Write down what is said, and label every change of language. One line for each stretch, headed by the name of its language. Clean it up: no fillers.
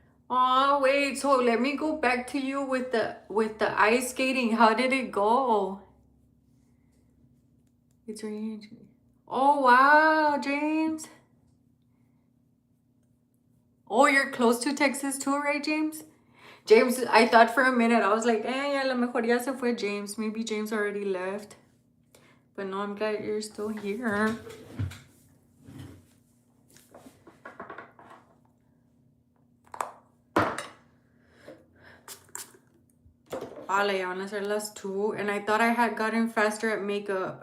English: Oh wait, so let me go back to you with the ice skating. How did it go? It's raining. Oh wow, James. Oh, you're close to Texas too, right, James? James, I thought for a minute, I was like,
Spanish: a lo mejor ya se fue
English: James. Maybe James already left. But no, I'm glad you're still here.
Spanish: Ya van a ser las 2.
English: And I thought I had gotten faster at makeup.